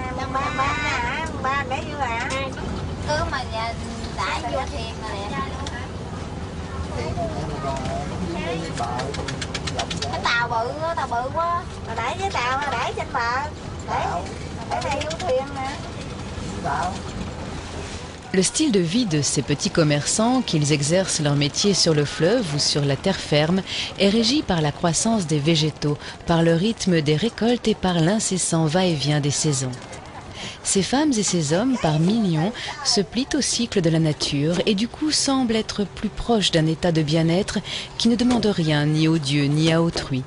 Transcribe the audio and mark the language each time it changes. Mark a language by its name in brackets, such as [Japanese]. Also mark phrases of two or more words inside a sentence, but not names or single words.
[Vietnamese] Cái tàu bự quá. Mà để với tàu để trên bờ. Để đây vô thuyền nè. [French] Le style de vie de ces petits commerçants, qu'ils exercent leur métier sur le fleuve ou sur la terre ferme, est régi par la croissance des végétaux, par le rythme des récoltes et par l'incessant va-et-vient des saisons. Ces femmes et ces hommes, par millions, se plient au cycle de la nature et du coup semblent être plus proches d'un état de bien-être qui ne demande rien ni aux dieux ni à autrui.